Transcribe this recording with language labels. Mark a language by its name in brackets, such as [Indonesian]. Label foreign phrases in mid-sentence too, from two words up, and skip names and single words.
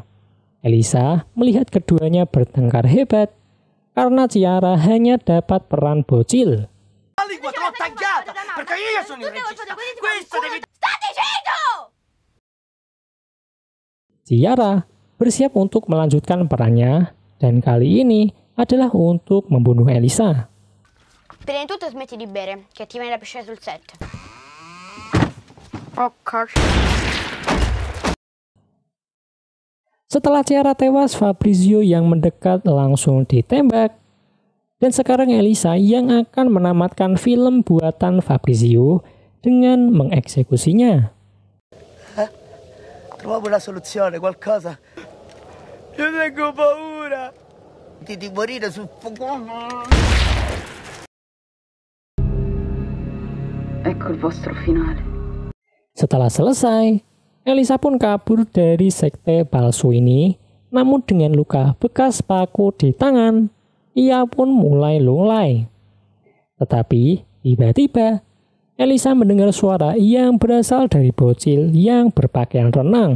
[Indonesian] Elisa melihat keduanya bertengkar hebat karena Chiara hanya dapat peran bocil. Chiara bersiap untuk melanjutkan perannya dan kali ini adalah untuk membunuh Elisa. [Italian] Prima di tutto smetti di bere, che ti viene da pisciare sul set. [Indonesian] Setelah Chiara tewas, Fabrizio yang mendekat langsung ditembak. Dan sekarang Elisa yang akan menamatkan film buatan Fabrizio dengan mengeksekusinya. [Italian] Troviamo una soluzione, qualcosa. Io tengo paura. Di morire sul fuoco. col vostro finale. [Indonesian] Setelah selesai, Elisa pun kabur dari sekte palsu ini, namun dengan luka bekas paku di tangan, ia pun mulai lunglai. Tetapi tiba-tiba Elisa mendengar suara yang berasal dari bocil yang berpakaian renang.